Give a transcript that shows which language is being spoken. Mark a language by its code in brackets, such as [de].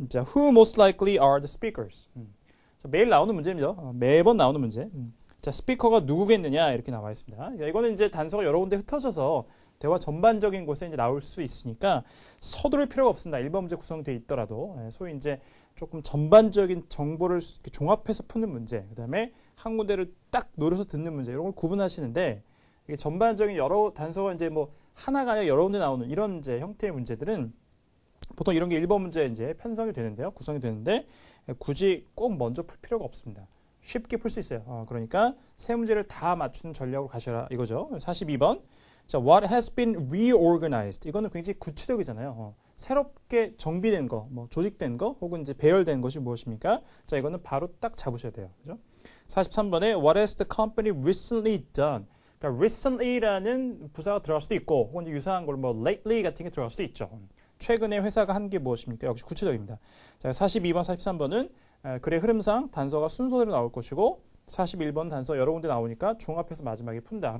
[en] 자, who most likely are the speakers? [ko] 자, 매일 나오는 문제입니다. 매번 나오는 문제. 자, 스피커가 누구겠느냐 이렇게 나와 있습니다. 이거는 이제 단서가 여러 군데 흩어져서 대화 전반적인 곳에 이제 나올 수 있으니까 서두를 필요가 없습니다. 1번 문제 구성되어 있더라도 소위 이제 조금 전반적인 정보를 종합해서 푸는 문제, 그 다음에 한 군데를 딱 노려서 듣는 문제 이런 걸 구분하시는데 이게 전반적인 여러 단서가 이제 뭐 하나가 아니라 여러 군데 나오는 이런 이제 형태의 문제들은 보통 이런 게 1번 문제 이제 편성이 되는데요, 구성이 되는데 굳이 꼭 먼저 풀 필요가 없습니다. 쉽게 풀 수 있어요. 그러니까 세 문제를 다 맞추는 전략으로 가셔라 이거죠. 42번. [en] 자, what has been reorganized? [ko] 이거는 굉장히 구체적이잖아요. 새롭게 정비된 거, 뭐 조직된 거, 혹은 이제 배열된 것이 무엇입니까? 자, 이거는 바로 딱 잡으셔야 돼요. 그죠? 43번에 [en] what has the company recently done? [ko] 그러니까 recently라는 부사가 들어갈 수도 있고, 혹은 유사한 걸 뭐 lately 같은 게 들어갈 수도 있죠. 최근에 회사가 한 게 무엇입니까? 역시 구체적입니다. 자, 42번, 43번은 글의 흐름상 단서가 순서대로 나올 것이고 41번 단서 여러 군데 나오니까 종합해서 마지막에 푼다.